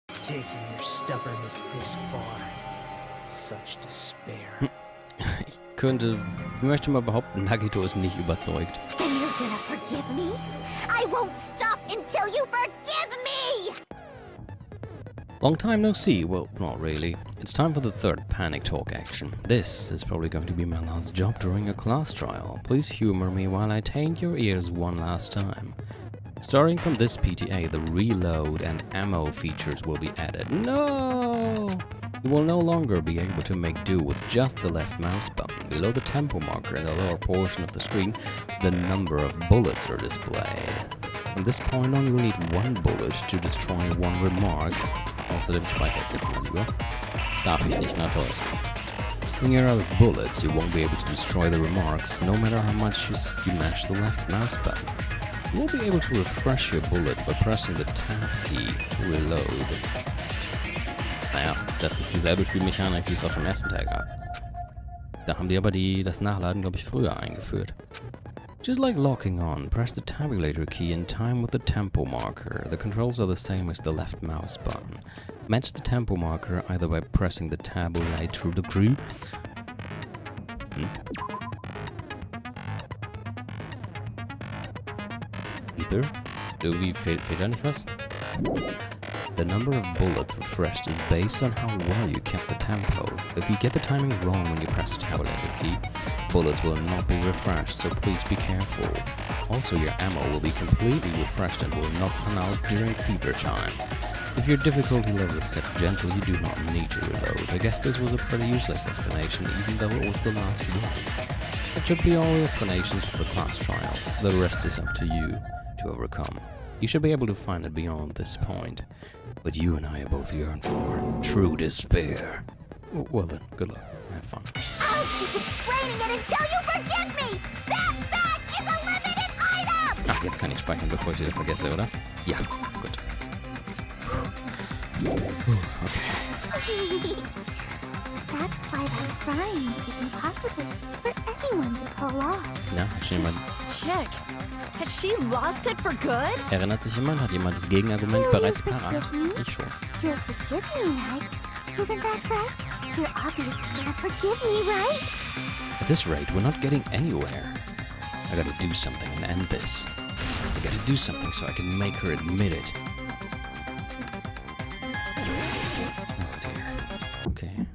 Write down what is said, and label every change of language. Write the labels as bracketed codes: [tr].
[en] taken your stubbornness this far. Such despair. [de] Ich möchte mal behaupten, Nagito ist nicht überzeugt. [en] Then you're gonna forgive me? I won't stop until you forgive me! Long time no see. Well, not really. It's time for the third panic talk action. This is probably going to be my last job during a class trial. Please humor me while I taint your ears one last time. Starting from this PTA, the reload and ammo features will be added. No! You will no longer be able to make do with just the left mouse button. Below the tempo marker in the lower portion of the screen, the number of bullets are displayed. From this point on, you will need one bullet to destroy one remark. [de] Außerdem speichere ich jetzt mal lieber. Darf ich nicht, na toll. [en] When you're out of bullets, you won't be able to destroy the remarks, no matter how much you mash the left mouse button. You will be able to refresh your bullets by pressing the Tab key to reload. [de] Naja, das ist dieselbe Spielmechanik, die es auch im ersten Teil gab. Da haben die aber das Nachladen, glaube ich, früher eingeführt. [en] Just like locking on, press the tabulator key in time with the tempo marker. The controls are the same as the left mouse button. Match the tempo marker either by pressing the tabulator key. Either. [de] Irgendwie fehlt da nicht was? [en] The number of bullets refreshed is based on how well you kept the tempo. If you get the timing wrong when you press the tabulator key, bullets will not be refreshed, so please be careful. Also, your ammo will be completely refreshed and will not run out during fever time. If your difficulty level is set gentle, you do not need to reload. I guess this was a pretty useless explanation, even though it was the last one. That should be all the explanations for the class trials. The rest is up to you to overcome. You should be able to find it beyond this point. But you and I both yearn for true despair. Well then, good luck. Have fun. I'll keep explaining it until you forgive me! That bag is a limited item! [de] Ach, jetzt kann ich speichern, bevor ich wieder vergesse, oder? Ja, gut. [en] Okay. That's why that crime is impossible for anyone to pull off. [de] Ja, hat schon jemand... [en] Check. Has she lost it for good? [de] Erinnert sich jemand? Hat jemand das Gegenargument bereits parat? Ich schon. [en] You'll forgive me, right? Isn't that right? You're obviously gonna forgive me, right? At this rate, we're not getting anywhere. I gotta do something and end this. I gotta do something so I can make her admit it. Oh dear. Okay.